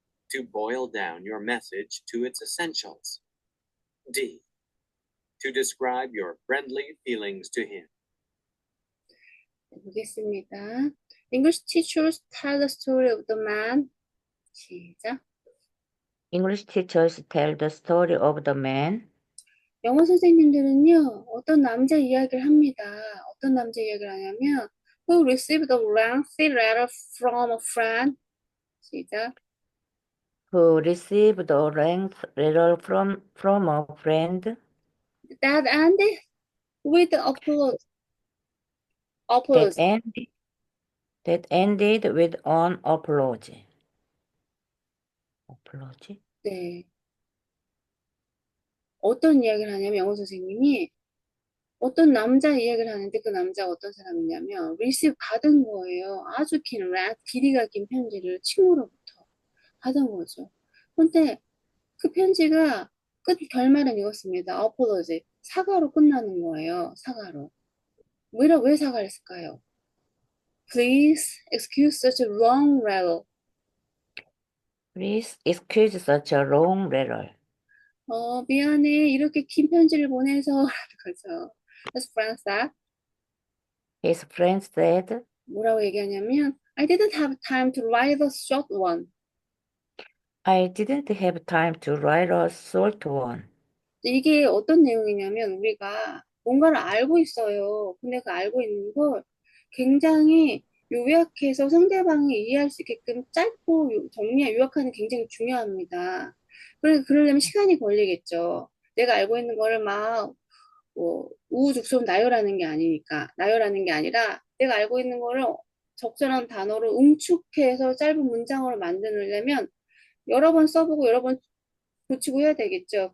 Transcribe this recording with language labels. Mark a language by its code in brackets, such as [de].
[en] To boil down your message to its essentials. D. To describe your friendly feelings to him. [ko] 네, 보겠습니다. [en] English teachers tell the story of the man. [ko] 시작. [en] English teachers tell the story of the man [ko] 영어 선생님들은요, 어떤 남자 이야기를 합니다. 어떤 남자 이야기를 하냐면, [en] who received a lengthy letter from a friend. [ko] 시작. [en] who received a lengthy letter from a friend That ended with apology. that apology. ended, that ended with an apology. Apology? [ko] 네. 어떤 이야기를 하냐면, 영어 선생님이 어떤 남자 이야기를 하는데 그 남자가 어떤 사람이냐면, receive 받은 거예요. 아주 긴, 길이가 긴 편지를 친구로부터 받은 거죠. 근데 그 편지가 결말은 이렇습니다. apology. 사과로 끝나는 거예요. 사과로. 왜 사과를 했을까요? [en] Please excuse such a long letter. Please excuse such a long letter. [ko] 미안해. 이렇게 긴 편지를 보내서 라는 거죠. 그래서 프랑스가 [en] His friend said, [ko] 뭐라고 얘기하냐면 [en] I didn't have time to write a short one. I didn't have time to write a short one. [ko] 이게 어떤 내용이냐면 우리가 뭔가를 알고 있어요. 근데 그 알고 있는 걸 굉장히 요약해서 상대방이 이해할 수 있게끔 짧고 요약하는 게 굉장히 중요합니다. 그러려면 시간이 걸리겠죠. 내가 알고 있는 거를 막 우후죽순 나열하는 게 아니니까 나열하는 게 아니라 내가 알고 있는 거를 적절한 단어로 응축해서 짧은 문장으로 만들려면 여러 번 써보고 여러 번 고치고 해야 되겠죠.